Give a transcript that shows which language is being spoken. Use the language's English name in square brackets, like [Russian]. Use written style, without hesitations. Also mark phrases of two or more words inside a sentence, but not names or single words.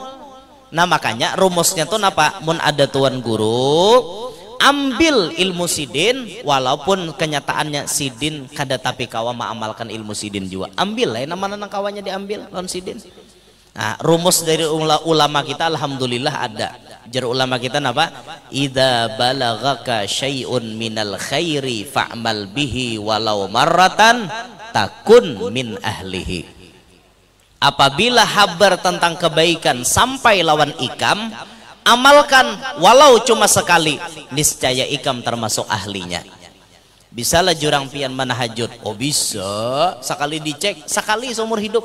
[Banjar] Nah makanya rumusnya tuh napa? Mun ada tuan guru, ambil ilmu sidin, walaupun kenyataannya sidin kada tapi kawa mengamalkan ilmu sidin juga. Ambil lah, nama-nama kawannya diambil lawan sidin. Nah, rumus dari ulama kita alhamdulillah ada. Jar ulama kita napa? [Arabic] إذا بلغك شيء من الخير فاعمل به ولو مرة تكن من أهله. [Banjar] Apabila habar tentang kebaikan sampai lawan ikam, amalkan walau cuma sekali, niscaya ikam termasuk ahlinya. Bisalah jurang pian manahajud? Oh bisa, sekali dicek, sekali seumur hidup.